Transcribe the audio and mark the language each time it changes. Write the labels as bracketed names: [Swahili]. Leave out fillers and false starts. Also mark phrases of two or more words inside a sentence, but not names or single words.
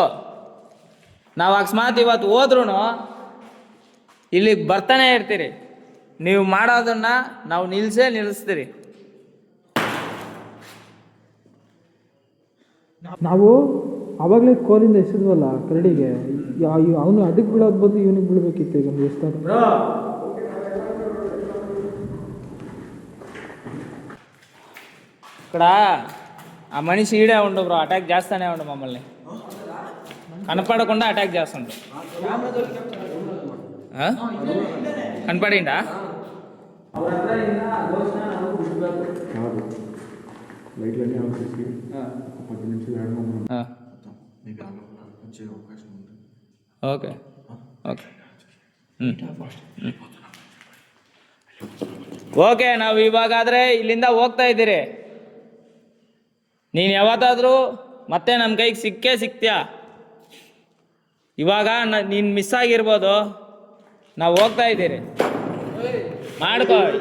[Kannada] ನಾವು ಅಕಸ್ಮಾತ್ ಇವತ್ತು ಹೋದ್ರೂ ಇಲ್ಲಿಗೆ ಬರ್ತಾನೆ ಇರ್ತೀರಿ. ನೀವು ಮಾಡೋದನ್ನು ನಾವು ನಿಲ್ಲಿಸ್ತೀರಿ. ನಾವು ಅವಾಗಲೇ ಕೋಲಿಂದ ಎಸೆದ್ವಲ್ಲ ಕರಡಿಗೆ, ಅವನು ಅದಕ್ಕೆ ಬೀಳೋದು ಬಂದು ಇವನಿಗೆ ಬೀಳ್ಬೇಕಿತ್ತು. ಈಗ ಎಷ್ಟಾದ್ರು [Telugu] ఇక్కడ ఆ మనిషి ఈడే ఉండు బ్రో. అటాక్ చేస్తానే ఉండు మమ్మల్ని, కనపడకుండా అటాక్ చేస్తుండు. కనపడిండా? లైట్లన్నీ ఆఫ్ చేసి 10 నిమిషాలు [English] Okay okay okay. [Kannada] ನಾವು ಇವಾಗಾದರೆ ಇಲ್ಲಿಂದ ಹೋಗ್ತಾ ಇದ್ದೀರಿ. ನೀನು ಯಾವತ್ತಾದರೂ ಮತ್ತೆ ನಮ್ಮ ಕೈಗೆ ಸಿಗ್ತೀಯಾ? ಇವಾಗ ನೀನು ಮಿಸ್ ಆಗಿರ್ಬೋದು, ನಾವು ಹೋಗ್ತಾ ಇದ್ದೀರಿ, ಮಾಡ್ಕೋ.